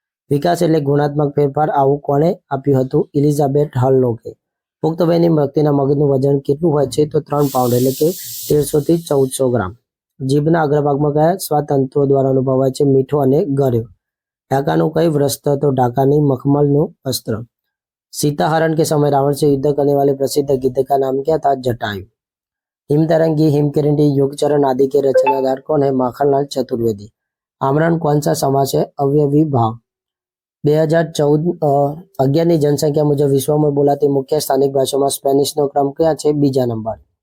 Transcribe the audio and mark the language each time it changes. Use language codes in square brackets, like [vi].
[gu] વિકાસ એટલે ગુણાત્મક ફેરફાર, આવું કોણે આપ્યું હતું? એલિઝાબેથ હલલોકે. પુખ્ત વયની વ્યક્તિના મગજનું વજન કેટલું હોય છે? તો 3 પાઉન્ડ એટલે કે 1300 થી 1400 ગ્રામ. જીભના અગ્રભાગમાં કયા સ્વાતંત્રો દ્વારા અનુભવાય છે? મીઠો અને ગળ્યો. ઢાકાનું કઈ વસ્ત્ર? તો ઢાકાની મખમલનું વસ્ત્ર. [hi] सीताहरण के समय रावण से युद्ध करने वाले प्रसिद्ध गिद्ध का नाम क्या था? जटायु. हिमतरंगी, हिमकिरणी, युगचरण आदि के रचनाकार कौन है? माखनलाल चतुर्वेदी. आमरण कौन सा समास है? अवयवी भाव. [gu] 2011ની જનસંખ્યા મુજબ વિશ્વમાં બોલાતી મુખ્ય સ્થાનિક ભાષામાં સ્પેનિશનો ક્રમ ક્યાં છે? બીજા નંબર.